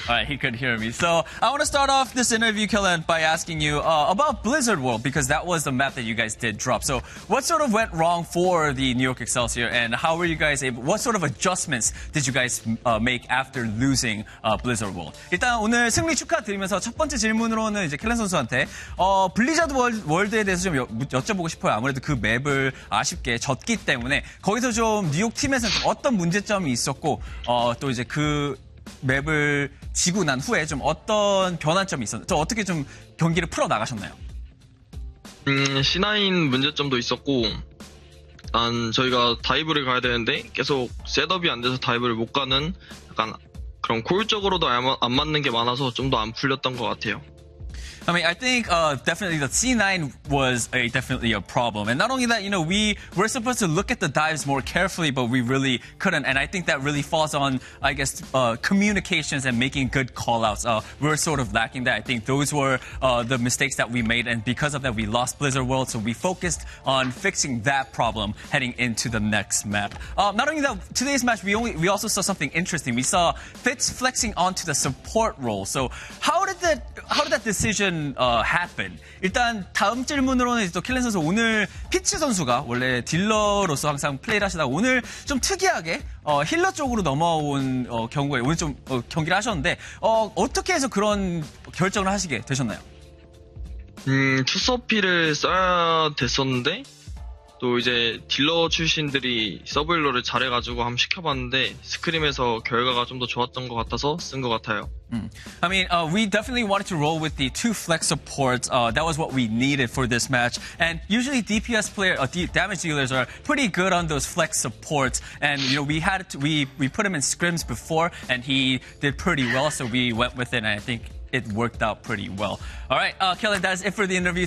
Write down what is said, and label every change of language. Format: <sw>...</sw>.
<en>Alright, he could hear me. So, I want to start off this interview, Kellen, by asking you about Blizzard World, because that was the map that you guys did drop. So, what sort of went wrong for the New York Excelsior, and how were you guys what sort of adjustments did you guys make after losing Blizzard World?</en> <ko>일단 오늘 승리 축하드리면서 첫 번째 질문으로는 이제 켈렌 선수한테 블리자드 월드에 대해서 좀 여쭤보고 싶어요. 아무래도 그 맵을 아쉽게 졌기 때문에 거기서 좀 뉴욕 팀에서는 좀 어떤 문제점이 있었고 또 이제 그 맵을 지고 난 후에 좀 어떤 변환점이 있었나요? 좀 어떻게 좀 경기를 풀어 나가셨나요? C9 문제점도 있었고 일단 저희가 다이브를 가야 되는데 계속 셋업이 안 돼서 다이브를 못 가는 약간 그런 고율적으로도 안 맞는 게 많아서 좀 더 안 풀렸던 것 같아요.</ko> <en>I mean, I think definitely the C9 was definitely a problem. And not only that, we were supposed to look at the dives more carefully, but we really couldn't. And I think that really falls on, I guess, communications and making good call-outs. We were sort of lacking that. I think those were the mistakes that we made. And because of that, we lost Blizzard World. So we focused on fixing that problem heading into the next map. Not only that, today's match, we also saw something interesting. We saw Fitz flexing onto the support role. So how did that decision happen?</en> <ko>일단 다음 질문으로는 또 켈렌 선수 오늘 피치 선수가 원래 딜러로서 항상 플레이를 하시다가 오늘 좀 특이하게 힐러 쪽으로 넘어온 경우에 오늘 좀 경기를 하셨는데 어떻게 해서 그런 결정을 하시게 되셨나요? 투서피를 써야 됐었는데 또 이제 딜러 출신들이 서브힐러를 잘해가지고 한번 시켜봤는데 스크림에서 결과가 좀 더 좋았던 것 같아서 쓴 것 같아요.</ko> <en>I mean, we definitely wanted to roll with the 2 flex supports. That was what we needed for this match. And usually DPS damage dealers are pretty good on those flex supports. And you know, we put him in scrims before, and he did pretty well. So we went with it, and I think it worked out pretty well. All right, Kelly, that's it for the interview.</en>